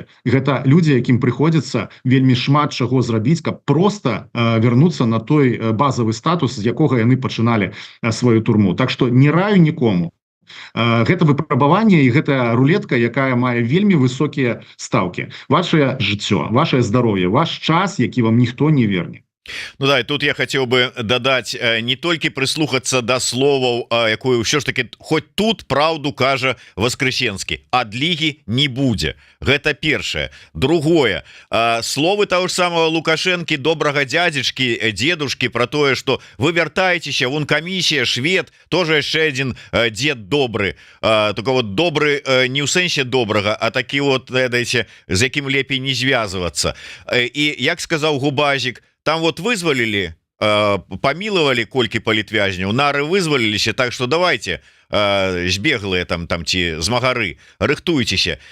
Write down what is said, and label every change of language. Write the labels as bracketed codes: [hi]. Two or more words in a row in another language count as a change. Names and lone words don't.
[be] Гэта людзі, якім прыходзіцца вельмі шмат чаго зрабіць, каб проста вярнуцца на той базавы статус, з якога яны пачыналі сваю турму. Так што не раю нікому. Гэта выпрабаванне і гэта рулетка, якая мае вельмі высокія стаўкі. Вашае жыццё, вашае здароўе, ваш час, які вам ніхто не верне. Ну да, [ru] и тут я хотел бы [be] дадать [ru] не только [be] прислухаться до словаў, якую ўсё ж таки хоть тут правду кажа Воскресенскі, адлігі не будзе. Гэта першае. Другое, словы [ru] того ж самого [be] Лукашенки, добрага дядзечки, дедушки, про тое, что вы вяртаецеся, вон камісія, швед, тоже яшчэ один дед добры, [ru] только вот [be] добры не ў сэнсе добрага, а такі вот, ведаеце, з якім лепей не звязвацца. І як сказаў Губазик, там вот вызвалілі, памілавалі колькі палітвязняў, нары вызваліліся, [ru] так что давайте [be] збеглыя там ці змагары, рыхтуйцеся.